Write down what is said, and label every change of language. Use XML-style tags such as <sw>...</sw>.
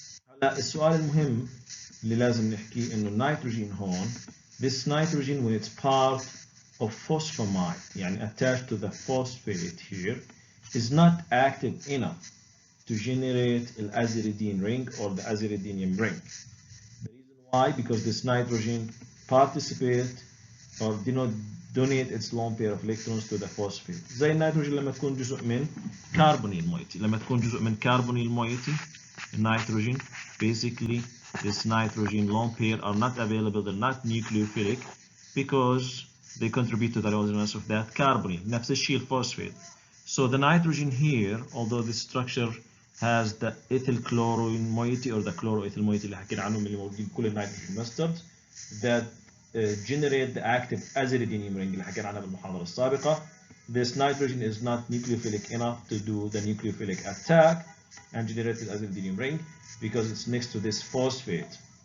<ar>هلا السؤال المهم اللي لازم نحكيه إنه النيتروجين هون,</ar> <en>this nitrogen when it's part of phosphamide, يعني attached to the phosphate here, is not active enough to generate the aziridine ring or the aziridinium ring. The reason why? Because this nitrogen participate or donate its lone pair of electrons to the phosphate.</en> <ar>زي النيتروجين لما تكون جزء من carbonyl moiety. لما تكون جزء من</ar> <en>carbonyl moiety, nitrogen, basically this nitrogen lone pair are not available, they're not nucleophilic because they contribute to the resonance of that carbonyl.</en> <ar>نفس الشيء الphosphate.</ar> <en>So the nitrogen here, although this structure has the ethyl chlorine moiety or the chloroethyl moiety</en> <ar>اللي حكينا عنهم اللي موجودين كل</ar> <en>النيتروجين mustards that generate the active aziridinium ring</en> <ar>اللي حكينا عنها بالمحاضرة السابقة.</ar> <en>This nitrogen is not nucleophilic enough to do the nucleophilic attack and generate the aziridinium ring because it's next to this phosphate.</en>